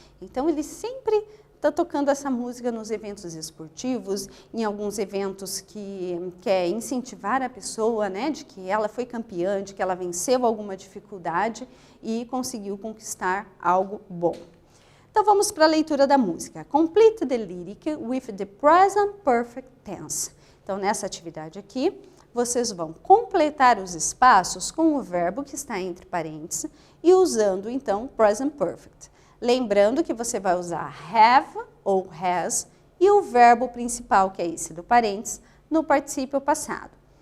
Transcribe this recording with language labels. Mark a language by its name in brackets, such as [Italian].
[Portuguese] Então, ele sempre está tocando essa música nos eventos esportivos, em alguns eventos que quer incentivar a pessoa, né, de que ela foi campeã, de que ela venceu alguma dificuldade e conseguiu conquistar algo bom. Então, vamos para a leitura da música. [English] Complete the lyric with the present perfect tense. [Portuguese] Então, nessa atividade aqui, vocês vão completar os espaços com o verbo que está entre parênteses e usando, então, present perfect. Lembrando que você vai usar have ou has e o verbo principal, que é esse do parênteses, no particípio passado.